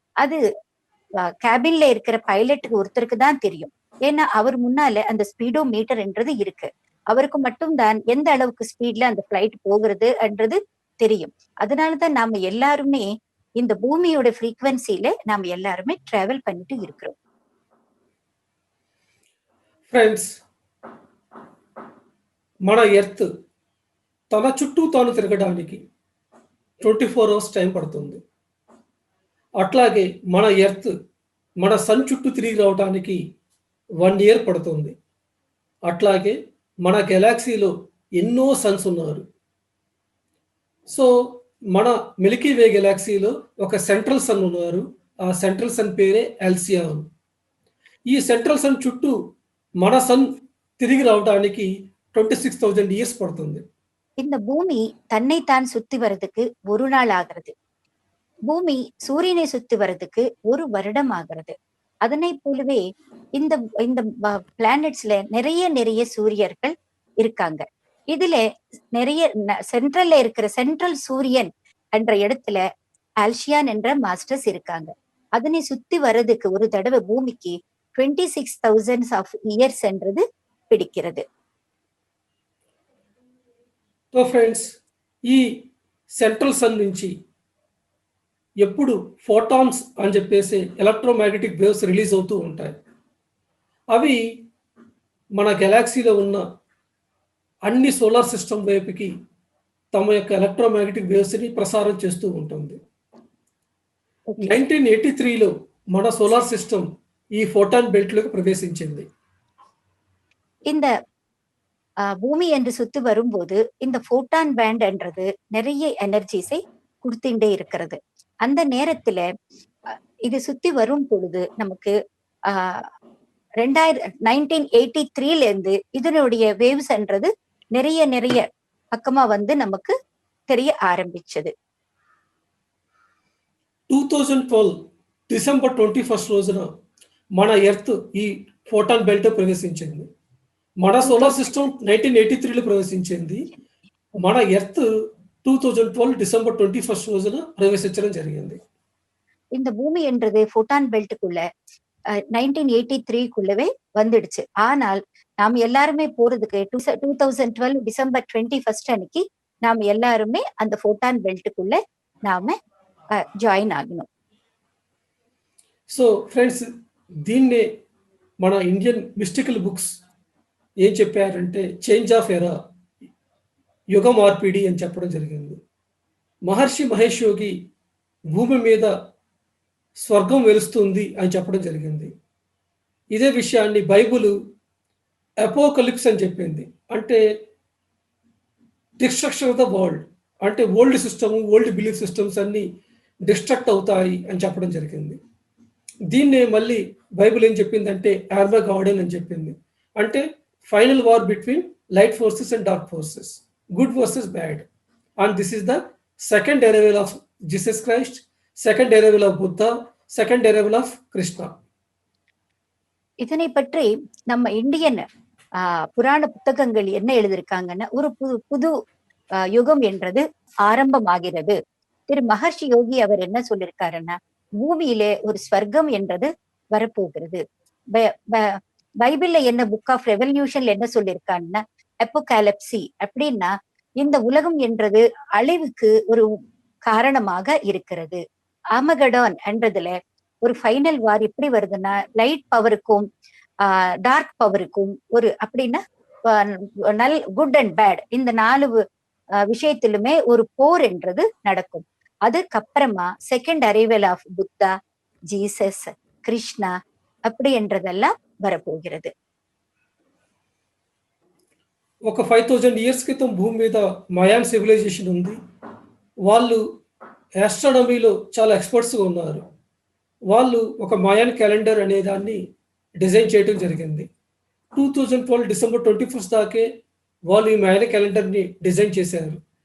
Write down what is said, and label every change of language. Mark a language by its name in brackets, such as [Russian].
[Tamil] அது கேபின்ல இருக்கிற பைலட்டுக்கு ஒருத்தருக்கு தான் தெரியும். ஏன்னா அவர் முன்னால அந்த ஸ்பீடோ மீட்டர்ன்றது இருக்கு. அவருக்கு மட்டும்தான் எந்த அளவுக்கு ஸ்பீட்ல அந்த ஃபிளைட் போகிறதுன்றது தெரியும். அதனாலதான் நாம எல்லாருமே இந்த பூமியோட ஃப்ரீக்வன்சில நாம எல்லாருமே டிராவல் பண்ணிட்டு இருக்கிறோம். [Telugu] ఫ్రెండ్స్, మన ఎర్త్ తన చుట్టూ తాను తిరగడానికి 24 అవర్స్ టైం పడుతుంది. అట్లాగే మన ఎర్త్ మన సన్ చుట్టూ తిరిగి రావడానికి 1 ఇయర్ పడుతుంది. అట్లాగే మన గెలాక్సీలో ఎన్నో సన్స్ ఉన్నారు. సో, మన మిల్కీ వే గెలాక్సీలో ఒక సెంట్రల్ సన్ ఉన్నారు. ఆ సెంట్రల్ సన్ పేరే అల్సియాన్. ఈ సెంట్రల్ సన్ చుట్టూ మన సన్ తిరిగి రావడానికి 26,000 ఇయర్స్ పడుతుంది. [Tamil] இந்த பூமி தன்னைத்தான் சுத்தி வர்றதுக்கு ஒரு நாள் ஆகிறது. பூமி சூரியனை சுத்தி வர்றதுக்கு 1 வருடம் ஆகிறது. அதனை போலவே இந்த இந்த பிளானட்ஸ்ல நிறைய சூரியர்கள் இருக்காங்க. இதுல நிறைய சென்ட்ரல்ல இருக்கிற சென்ட்ரல் சூரியன் என்ற இடத்துல ஆல்சியான் என்ற மாஸ்டர்ஸ் இருக்காங்க. அதனை சுத்தி வர்றதுக்கு ஒரு தடவை பூமிக்கு 26,000 ஆஃப் இயர்ஸ் என்றது பிடிக்கிறது. [Telugu] సో ఫ్రెండ్స్, ఈ సెంట్రల్ సన్ నుంచి ఎప్పుడు ఫోటాన్స్ అని చెప్పేసి ఎలక్ట్రోమాగ్నెటిక్ వేవ్స్ రిలీజ్ అవుతూ ఉంటాయి. అవి మన గెలాక్సీలో ఉన్న అన్ని సోలార్ సిస్టమ్ వైపుకి తమ యొక్క ఎలక్ట్రోమాగ్నెటిక్ వేవ్స్ని ప్రసారం చేస్తూ ఉంటుంది. 1983లో మన సోలార్ సిస్టమ్ ఈ ఫోటాన్ బెల్ట్లోకి ప్రవేశించింది. [Tamil] இந்த பூமி என்று சுத்தி வரும்போது இந்த போட்டான் பேண்ட் என்றது நிறைய எனர்ஜிஸை கொடுத்துட்டே இருக்கிறது. அந்த நேரத்துல இது சுத்தி வரும் பொழுது நமக்கு 1983ல இருந்து இதனுடைய வேவ்ஸ் என்றது நிறைய பக்கமா வந்து நமக்கு தெரிய ஆரம்பிச்சது. [Telugu] 2012 డిసెంబర్ 21 రోజున మన ఎర్త్ ఈ ఫోటాన్ బెల్ట్ ప్రవేశించింది. మన సోలార్ సిస్టమ్ 1983లో ప్రవేశించింది. మన ఎర్త్ 2012 డిసెంబర్ 21 రోజున ప్రవేశించడం జరిగింది. [Tamil] இந்த பூமி என்றது போட்டான் பெல்ட்டுக்குள்ள 1983க்குள்ளவே வந்துடுச்சு. ஆனால் நாம் எல்லாருமே போறதுக்கு 2012 டிசம்பர் 21 அன்னைக்கு நாம் எல்லாருமே அந்த போட்டான் பெல்ட்டுக்குள்ள நாம జాయిన్ ఆగినాం. [Telugu] సో ఫ్రెండ్స్, దీన్నే మన ఇండియన్ మిస్టికల్ బుక్స్ ఏం చెప్పారంటే చేంజ్ ఆఫ్ ఎరా, యుగ మార్పిడి అని చెప్పడం జరిగింది. మహర్షి మహేష్ యోగి భూమి మీద స్వర్గం వెలుస్తుంది అని చెప్పడం జరిగింది. ఇదే విషయాన్ని బైబుల్ అపోకలిప్స్ అని చెప్పింది. అంటే డిస్ట్రక్షన్ ఆఫ్ ద వరల్డ్, అంటే old system, old belief systems అన్ని డిస్ట్రక్ట్ అవుతాయి అని చెప్పడం జరిగింది. దీన్నే మళ్ళీ బైబిల్ ఏం చెప్పిందంటే ఆర్మగాడెన్ అని చెప్పింది. అంటే final war between light forces and dark forces, good versus bad. [English] And this is the second arrival of Jesus Christ, second arrival of Buddha, second arrival of Krishna. [Tamil] இதனை பற்றி நம்ம இந்தியன் புராண புத்தகங்கள் என்ன எழுதியிருக்காங்கன்னா, ஒரு புது புது யுகம் என்றது ஆரம்பமாகிறது. திரு மகர்ஷி யோகி அவர் என்ன சொல்லியிருக்காருன்னா, பூமியிலே ஒரு ஸ்வர்க்கம் என்றது வரப்போகிறது. ப- ப- பைபிள்ல என்ன புக் ஆஃப் ரெவல்யூஷன்ல என்ன சொல்லியிருக்காங்கன்னா, அப்போகாலிப்சி அப்படின்னா இந்த உலகம் என்றது அழிவுக்கு ஒரு காரணமாக இருக்கிறது. ஆமகடான் என்றதுல ஒரு ஃபைனல் வார் எப்படி வருதுன்னா, லைட் பவருக்கும் டார்க் பவருக்கும் ஒரு அப்படின்னா குட் அண்ட் பேட் இந்த 4 விஷயத்திலுமே ஒரு போர் என்றது நடக்கும். அதுக்கப்புறமா second arrival of Buddha, Jesus, Krishna அப்படி என்றதெல்லாம் வரப்போகிறது. [Telugu] ఒక 5000 ఇయర్స్ క్రితం భూమి మీద మయాన్ సివిలైజేషన్ ఉంది. వాళ్ళు ఆస్ట్రానమీలో చాలా ఎక్స్పర్ట్స్గా ఉన్నారు. వాళ్ళు ఒక మయాన్ క్యాలెండర్ అనే దాన్ని డిజైన్ చేయడం జరిగింది. 2012 డిసెంబర్ 21 దాకే వాళ్ళు ఈ మయాన్ క్యాలెండర్ని డిజైన్ చేశారు.